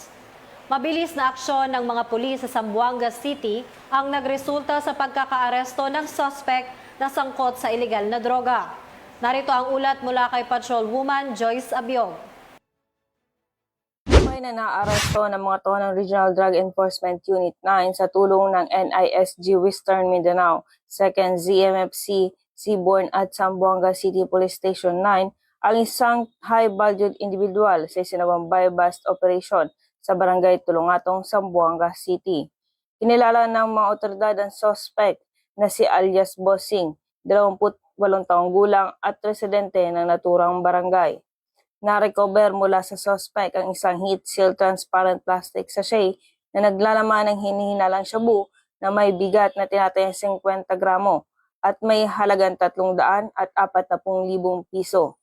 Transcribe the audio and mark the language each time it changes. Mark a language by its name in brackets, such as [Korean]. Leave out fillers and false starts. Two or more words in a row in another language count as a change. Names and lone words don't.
[Filipino] Mabilis na aksyon ng mga pulis sa Zamboanga City ang nagresulta sa pagkakaaresto ng suspect na sangkot sa ilegal na droga. Narito ang ulat mula kay Patrolwoman Joyce Abiog. May na naaresto ng mga tao ng Regional Drug Enforcement Unit 9 sa tulong ng NISG Western Mindanao, 2nd ZMFC, Seabourn at Zamboanga City Police Station 9 ang isang [English] high-valued individual [Filipino] sa isinawang [English] buy-bust operation [Filipino] sa barangay Tulungatong, Zamboanga City. Kinilala ng mga otoridad ang suspect na si alias Bossing, 28 taong gulang at residente ng naturang barangay. Na-recover mula sa suspect ang isang [English] heat-sealed transparent plastic sachet [Filipino] na naglalaman ng hinihinalang shabu na may bigat na tinatayang 50 gramo at may halagang 300 at 40,000 piso.